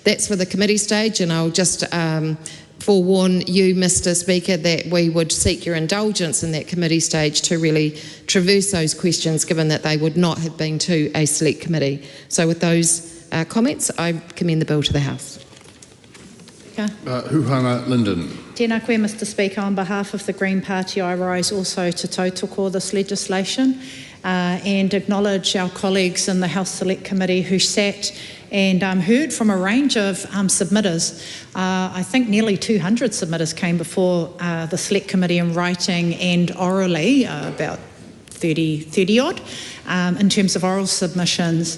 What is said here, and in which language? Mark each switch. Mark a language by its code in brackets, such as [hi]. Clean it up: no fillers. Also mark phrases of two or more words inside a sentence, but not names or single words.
[en] That's for the committee stage, and I'll just forewarn you, Mr Speaker, that we would seek your indulgence in that committee stage to really traverse those questions, given that they would not have been to a select committee. So with those comments, I commend the bill to the House. Huhanga Linden. [mi] Tēnā koe, [en] Mr Speaker. On behalf of the Green Party, I rise also to tautoko this legislation and acknowledge our colleagues in the Health Select Committee who sat and heard from a range of submitters. I think nearly 200 submitters came before the Select Committee in writing and orally, about 30 odd in terms of oral submissions.